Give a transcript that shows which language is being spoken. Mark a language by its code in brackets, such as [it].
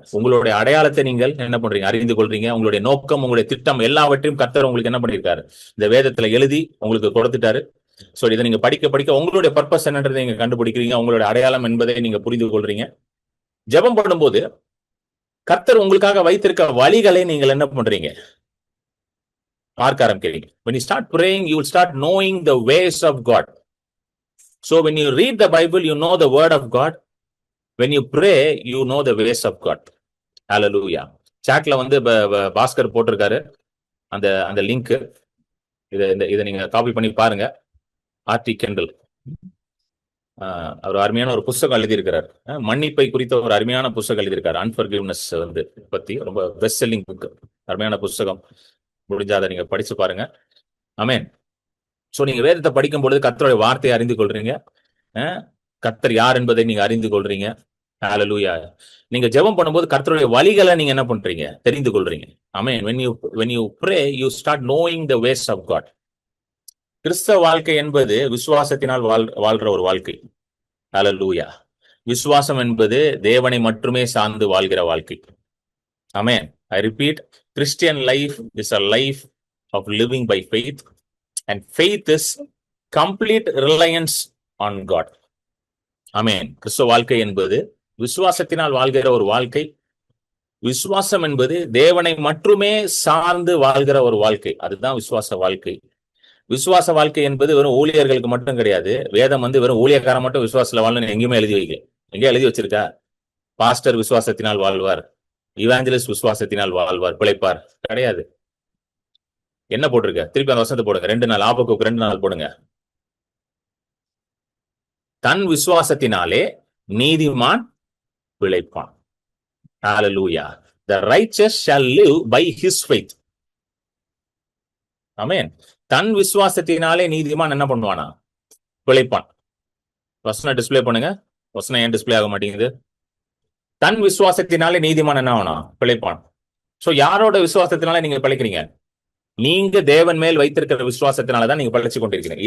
[ta] உங்களுடைய அடையாளத்தை நீங்கள் என்ன பண்றீங்க, அறிந்து கொள்றீங்க. உங்களுடைய நோக்கம், உங்களுடைய திட்டம் எல்லாவற்றையும் கர்த்தர் உங்களுக்கு என்ன பண்ணிருக்காரு, இந்த வேதத்துல எழுதி உங்களுக்கு கொடுத்துட்டாரு. சோ இதை நீங்க படிக்க படிக்க உங்களுடைய பர்பஸ் என்னன்றதை நீங்க கண்டுபிடிக்கிறீங்க, உங்களுடைய அடையாளம் என்பதை நீங்க புரிந்து கொள்றீங்க. ஜெபம் பண்ணும்போது கர்த்தர் உங்களுக்காக வைத்திருக்க வழிகளை நீங்கள் என்ன பண்றீங்க, பார்க்க ஆரம்பிக்கிறீங்க. [en] when you start praying, you will start knowing the ways of God. So when you read the Bible, you know the word of God. When you pray, you know the ways of God. Hallelujah. [ta] சாட்ல வந்து பாஸ்கர் போட்டிருக்காரு அந்த அந்த link, இதை நீங்க copy பண்ணி பாருங்க. RT Kendall அவர் அருமையான ஒரு புஸ்தகம் எழுதியிருக்கிறார், மன்னிப்பை குறித்த ஒரு அருமையான புஸ்தகம் எழுதியிருக்காரு. அன்ஃபர்கிவ்னஸ் வந்து பத்தி ரொம்ப பெஸ்ட் செல்லிங் புக், அருமையான புஸ்தகம். முடிஞ்சா அதை நீங்க படிச்சு பாருங்க. ஆமென். சோ நீங்க வேதத்தை படிக்கும் பொழுது கர்த்தருடைய வார்த்தையை அறிந்து கொள்றீங்க, கர்த்தர் யார் என்பதை நீங்க அறிந்து கொள்றீங்க. ஹalleluya. நீங்க ஜெபம் பண்ணும்போது கர்த்தருடைய வழிகளை நீங்க என்ன பண்றீங்க, தெரிந்து கொள்றீங்க. ஆமென். [en] when you pray, you start knowing the ways of God. [ta] கிறிஸ்தவ வாழ்க்கை என்பது விசுவாசத்தினால் வாழ்ற ஒரு வாழ்க்கை. ஹalleluya. விசுவாசம் என்பது தேவனை மட்டுமே சார்ந்து வாழ்கிற வாழ்க்கை. ஆமென். [en] I repeat, Christian life is a life of living by faith, and faith is complete reliance on God. [ta] ஆமென். கிறிஸ்தவ வாழ்க்கை என்பது விசுவாசத்தினால் வாழ்கிற ஒரு வாழ்க்கை. விசுவாசம் என்பது தேவனை மட்டுமே சார்ந்து வாழ்கிற ஒரு வாழ்க்கை. அதுதான் விசுவாச வாழ்க்கை. விசுவாச வாழ்க்கை என்பது வெறும் ஊழியர்களுக்கு மட்டும் கிடையாது. வேதம் வந்து வெறும் ஊழியக்காரன் மட்டும் விசுவாசத்துல வாழணும்னு எங்கேயுமே எழுதி வைக்கல. எங்கேயும் எழுதி வச்சிருக்கா, பாஸ்டர் விசுவாசத்தினால் வாழ்வார், இவாஞ்சலிஸ்ட் விசுவாசத்தினால் வாழ்வார், பிழைப்பார், கிடையாது. என்ன போட்டிருக்க, திருப்பி அந்த வசனத்தை போடுங்க. 2 நாள் ஆபக்குக்கு 2 நாள் போடுங்க. தன் விசுவாசத்தினாலே நீதிமான் பிழைப்பான். Hallelujah. [en] The righteous shall live by his faith. [ta] ஆமென். தன் விசுவாசத்தினாலே நீதிமான் என்ன பண்ணுவானா, பிழைப்பான். வசனம் டிஸ்பிளே பண்ணுங்க. வசனம் ஏன் டிஸ்பிளே ஆக மாட்டேங்குது? தன் விசுவாசத்தினாலே நீதிமான் என்ன ஆனா, பிழைப்பான். சோ யாரோட விசுவாசத்தினால நீங்க பிழைக்கிறீங்க? நீங்க தேவன் மேல் வைத்திருக்கிற விசுவாசத்தினாலதான் நீங்க பிழைச்சு கொண்டிருக்கிறீங்க.